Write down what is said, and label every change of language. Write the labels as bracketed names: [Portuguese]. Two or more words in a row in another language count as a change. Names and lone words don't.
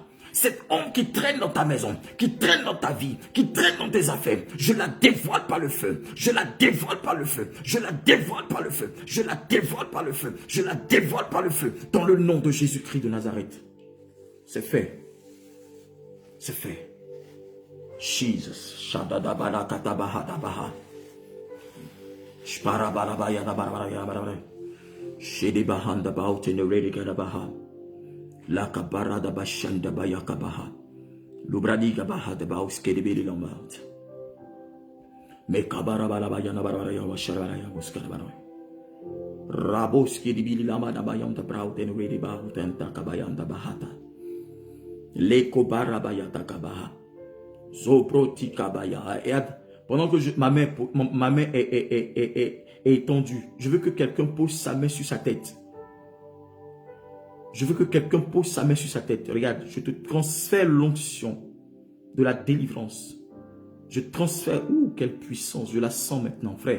[French] Cette ombre qui traîne dans ta maison, qui traîne dans ta vie, qui traîne dans tes affaires. Je la dévoile par le feu. Je la dévoile par le feu. Je la dévoile par le feu. Je la dévoile par le feu. Je la dévoile par le feu. Dans le nom de Jésus-Christ de Nazareth. C'est fait. C'est fait. Jesus. Shadadabalakatabahadabaha. Shidi bahanda baut in the ready gadabaha. Laka barada bashanda bayakabaha. Lubradi gabaha de baus kedibili lombard. Mekabara balabayana baraya washaraya muskarabara. Rabos kedibili lama da bayam da braut in ready baut and takabayanda bahata. Leko barabayata kabaha. Zoproti kabaya. Pendant que ma main est étendue, je veux que quelqu'un pose sa main sur sa tête. Je veux que quelqu'un pose sa main sur sa tête. Regarde, je te transfère l'onction de la délivrance. Je transfère, quelle puissance, je la sens maintenant, frère.